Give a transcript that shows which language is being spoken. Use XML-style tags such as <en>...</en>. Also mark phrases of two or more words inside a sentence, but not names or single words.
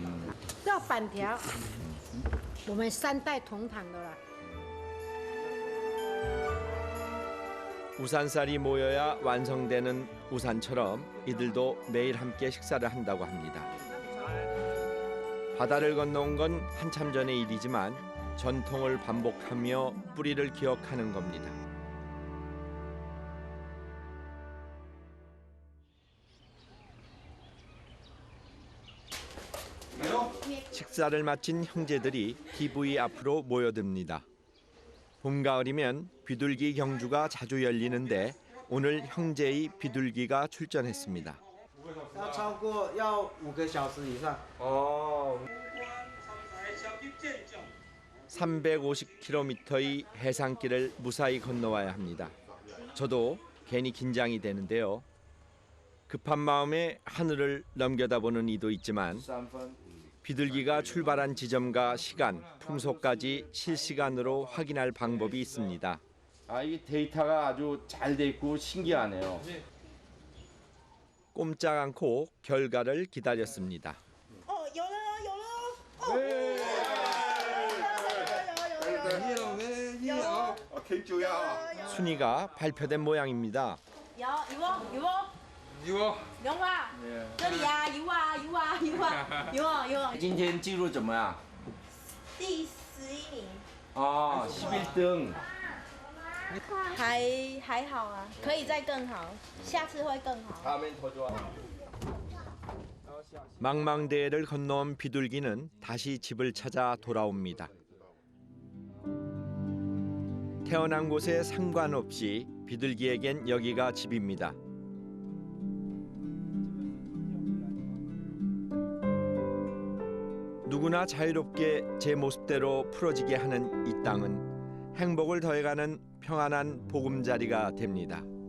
<zh>这板条，我们3代同堂的啦。</zh> <ko>우산살이 모여야 완성되는 우산처럼 이들도 매일 함께 식사를 한다고 합니다. 바다를 건너온 건 한참 전의 일이지만 전통을 반복하며 뿌리를 기억하는 겁니다. 식사를 마친 형제들이 TV 앞으로 모여듭니다. 봄, 가을이면 비둘기 경주가 자주 열리는데 오늘 형제의 비둘기가 출전했습니다.</ko> <zh>要超过要5个小时以上。</zh> <ko>350km의 해상길을 무사히 건너와야 합니다. 저도 괜히 긴장이 되는데요. 급한 마음에 하늘을 넘겨다보는 이도 있지만 비둘기가 출발한 지점과 시간, 풍속까지 실시간으로 확인할 방법이 있습니다. 아 이게 데이터가 아주 잘 돼 있고 신기하네요. 꼼짝 않고 결과를 기다렸습니다. 순위가 발표된 모양입니다.</ko> <zh>今天记录怎么样？第11名。</zh> <ko>아 11등.</ko> <zh>还好啊，可以再更好，下次会更好。</zh> <ko>다음엔 더 좋아. 망망대해를 건너온 비둘기는 다시 집을 찾아 돌아옵니다. 태어난 곳에 상관없이 비둘기에겐 여기가 집입니다. 누구나 자유롭게 제 모습대로 풀어지게 하는 이 땅은 행복을 더해가는 평안한 보금자리가 됩니다.</ko>